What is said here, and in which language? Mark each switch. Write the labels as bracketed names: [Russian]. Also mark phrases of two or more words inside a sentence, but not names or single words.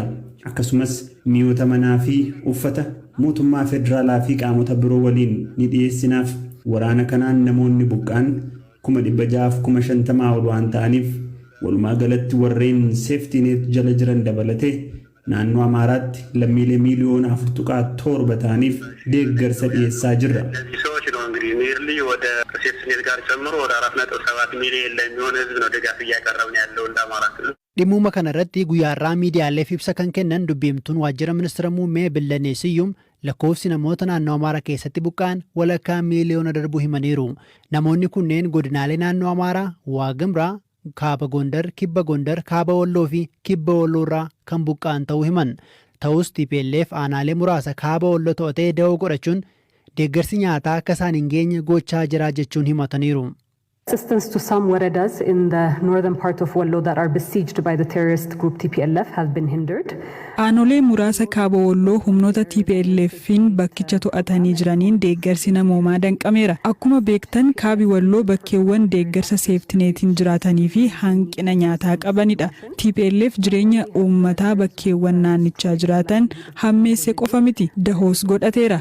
[Oromo] Akkasumas mi'oota manaa fi uffata mootummaa federaalaa fi qaamota biroo waliin ni dhiyeessinaaf. Waraana kanaan namoonni buqqaan 650,000 ol waan ta'aniif walumaa galatti warreen seeftiineet jala jiran dabalatee naannoo Amaaraatti lammiilee miiliyoona 4.7 ta'aniif deeggarsa dhiyeessaa jirra. [Amharic] ሰዎች ነው እንግዲህ ኒርሊ ወደ ሴፍቲኔት ጋር ጨምሮ ወደ 4.7 ሚሊዮን ለሚሆን ህዝብ ነው ድጋፍ እያቀረብን ያለው እንደ አማራ ክልል። [Oromo] Dhimma kanarratti guyyaarraa miidiyaaleef ibsa kan kennan dubbiimtuun waajjira ministeera muummee Billanee Siyyum lakkoofsi namoota naannoo Amaaraa keessatti buqqaan walakkaa miiliyoona darbuu himaniiru. Namoonni kunneen godinaalee naannoo Amaaraa, Waagimraa, Kaaba Gondar, Kibba Gondar, Kaaba Walloo fi Kibba Walloorraa kan buqqaan ta'uu himan. Ta'us TPLF aanaalee muraasa kaaba Walloo to'atee da'oo godhachuun deeggarsi nyaataa akka isaan hin geenye gochaa jira jechuun himataniiru. [English] Assistance to some Waredas in the northern part of Wallo that are besieged by the terrorist group TPLF has been hindered. [Oromo] Aanolee muraasa kaaba Walloo humnoota TPLF'n bakkicha to'atanii jiraniin deeggarsi namoomaa danqameera. Akkuma beektan kaabi Walloo bakkeewwan deeggarsa seeftineetiin jiraatanii fi hanqina nyaataa qabanidha. TPLF jireenya uummataa bakkeewwan naannichaa jiraatan hammeesse qofa miti dahoos godhateera.